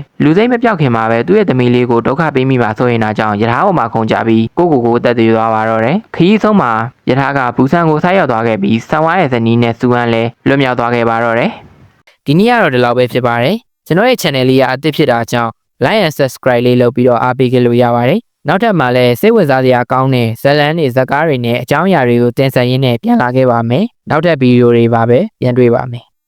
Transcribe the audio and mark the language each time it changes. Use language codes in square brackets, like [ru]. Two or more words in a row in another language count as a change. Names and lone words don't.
[my] လူစိတ်မပြောက်ခင်မှာပဲသူ့ရဲ့သမီးလေးကိုဒုက္ခပေးမိပါဆိုရင်ဒါကြောင့်ရထားပေါ်မှာခုန်ကြပြီးကိုအသက်သွေးသွားပါတော့တယ်။ခရီးဆုံးမှာရထားကဘူးဆန်ကိုဆိုက်ရောက်သွားခဲ့ပြီးဆန်ဝါရဲ့ဇနီးနဲ့စူအန်လည်းလွတ်မြောက်သွားခဲ့ပါတော့တယ်။ဒီနေ့ကတော့ဒီလောက်ပဲဖြစ်ပါတယ်။ကျွန်တော်ရဲ့ channel လေးကအသစ်ဖြစ်တာကြောင့် [en] like and subscribe [my] လေးလုပ်ပြီးတော့အားပေးကြလို့ရပါတယ်။နောက်ထပ်မှာလည်းစိတ်ဝင်စားစရာကောင်းတဲ့ဇာတ်လမ်းတွေဇာတ်ကားတွေနဲ့အကြောင်းအရာတွေကိုတင်ဆက်ရင်းနဲ့ပြန်လာခဲ့ပါမယ်။နောက်ထပ်ဗီဒီယိုတွေပါပဲပြန်တွေ့ပါမယ်။